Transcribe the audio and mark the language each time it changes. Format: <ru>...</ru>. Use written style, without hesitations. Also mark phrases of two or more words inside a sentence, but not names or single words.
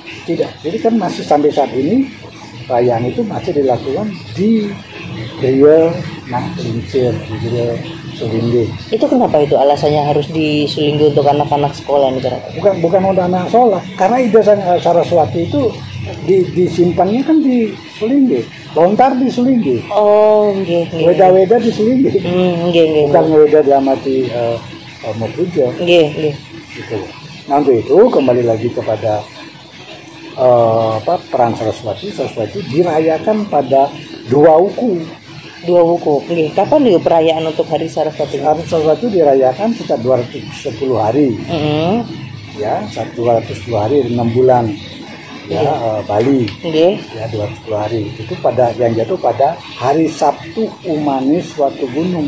<id>Jadi kan masih sampai saat ini perayaan itu masih dilakukan di Griya Nangklincir, di Griya Sulingge. Itu kenapa itu alasannya harus di Sulingge untuk anak-anak sekolah nih? Bukan untuk anak sekolah, karena Ida Saraswati itu disimpannya kan di Sulingge, lontar di Sulingge. Oh, nggih. Weda-weda di Sulingge. Nggih. Bukan weda dalam arti mau puja. Nggih. Gitu. Nah, untuk itu kembali lagi kepada peran Saraswati. Saraswati dirayakan pada dua wuku. Nggih. Kapan nih perayaan untuk Hari Saraswati? Hari Saraswati dirayakan setiap 210 hari. Ya, 210 hari 6 bulan. Ya, Bali. Nggih. Ya, 210 hari. Itu pada yang jatuh pada hari Sabtu Umanis waktu gunung.</id>